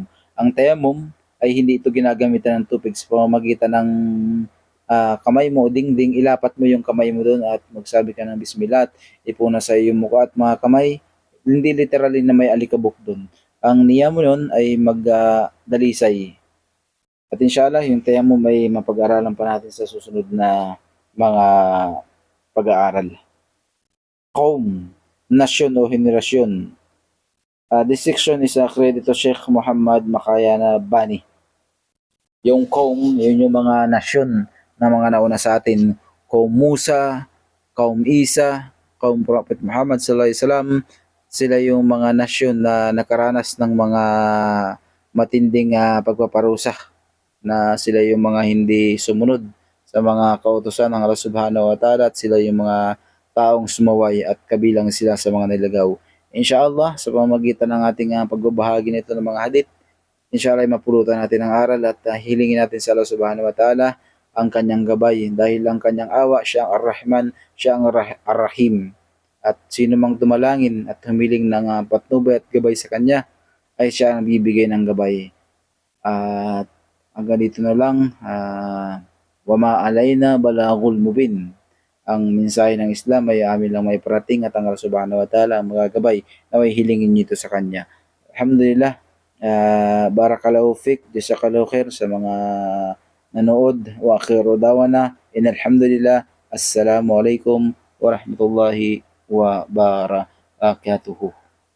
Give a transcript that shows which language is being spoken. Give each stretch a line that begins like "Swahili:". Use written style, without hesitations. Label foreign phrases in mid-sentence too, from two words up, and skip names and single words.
Filipino: Ang tayamum ay hindi ito ginagamitan ng tubig sa pamamagitan ng kamay mo o dingding, ilapat mo yung kamay mo doon at magsabi ka ng bismillah, ipuna sa iyong mukha at mga kamay, hindi literally na may alikabok doon. Ang niya mo nun ay magdalisay. At inshallah, yung tayamum may mapag-aralan pa natin sa susunod na mga pag-aaral. Qaum, nasyon o henerasyon.
English: This section is credit to Sheikh Muhammad Makayana Bani.
Filipino: Yung Qaum, yun yung mga nasyon na mga nauna sa atin.
Arabic: قوم موسى، قوم عيسى، قوم Prophet Muhammad صلى الله عليه وسلم.
Filipino: Sila yung mga nasyon na nakaranas ng mga matinding pagpaparusa, na sila yung mga hindi sumunod sa mga kautusan ng Allah
Arabic: سبحانه وتعالى
Filipino: at sila yung mga taong sumaway at kabilang sila sa mga nilagaw. Inshallah, sa pamamagitan ng ating pagbabahagi nito ng mga hadith, inshallah ay mapulutan natin ang aral at hilingin natin sa Allah
Arabic: سبحانه وتعالى
Filipino: ang kanyang gabay dahil ang kanyang awa, siya ang Ar-Rahman, siya ang Ar-Rahim. At sino mang dumalangin at humiling ng patnubay at gabay sa kanya ay siya ang bibigay ng gabay. At hanggang dito na lang,
Arabic: وما علينا البلاغ المبين.
Filipino: Ang mensahe ng Islam ay amin lang may parating at ang Allah
Arabic: سبحانه وتعالى
Filipino: ang magagabay na may hilingin nito sa kanya.
Arabic: الحمد لله، بارك الله فيك، جزاك الله خير
Filipino: sa mga nanood.
Arabic: وآخر دعوانا أن الحمد لله، السلام عليكم ورحمة الله وبركاته.